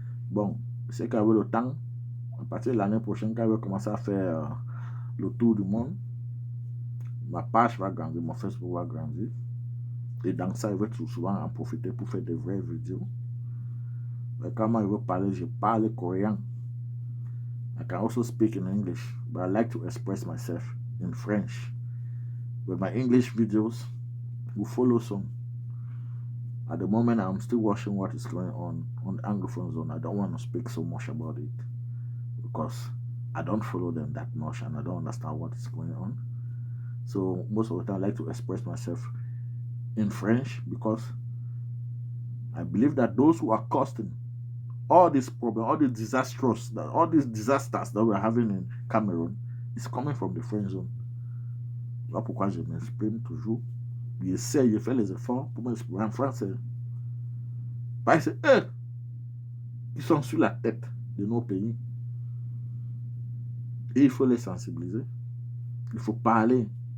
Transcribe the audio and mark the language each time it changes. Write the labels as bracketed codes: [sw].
[fr] Bon, c'est qu'avec le temps, à partir de l'année prochaine, quand je vais commencer à faire le tour du monde, ma page va grandir, mon Facebook va grandir. Et dans ça, je vais tout souvent en profiter pour faire des vraies vidéos. Mais quand je veux parler, je parle coréen. [en] I can also speak in English, but I like to express myself in French. With my English videos, will follow some. At the moment, I'm still watching what is going on the Anglophone zone. I don't want to speak so much about it because I don't follow them that much and I don't understand what is going on. So most of the time, I like to express myself in French because I believe that those who are causing all this problem, all these disasters that we're having in Cameroon is coming from the French zone. [fr] Voilà pourquoi je m'exprime toujours. J'essaie, je fais les efforts pour m'exprimer en français. Parce que c'est eux qui sont sur la tête de nos pays. Et il faut les sensibiliser. Il faut parler.